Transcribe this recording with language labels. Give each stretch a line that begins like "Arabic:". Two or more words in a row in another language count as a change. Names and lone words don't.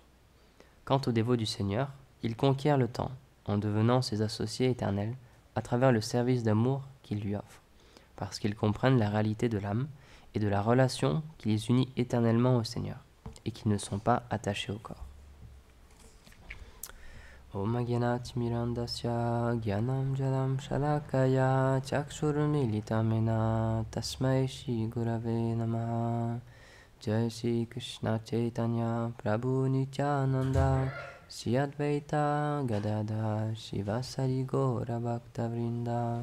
French: Quant aux dévots du Seigneur, ils conquièrent le temps, en devenant ses associés éternels, à travers le service d'amour qu'ils lui offrent, parce qu'ils comprennent la réalité de l'âme et de la relation qui les unit éternellement au Seigneur, et qu'ils ne sont pas attachés au corps.
Sanskrit: ॐ अज्ञानतिमिरान्धस्य ज्ञानाञ्जन शलाकया चक्षुरुन्मीलितं येन तस्मै श्रीगुरवे नमः.
Bangla: জয় শ্রীকৃষ্ণ চৈতন্য প্রভু নিত্যানন্দ শ্রীঅদ্বৈত গদাধর শ্রীবাসাদি গৌর ভক্ত বৃন্দ.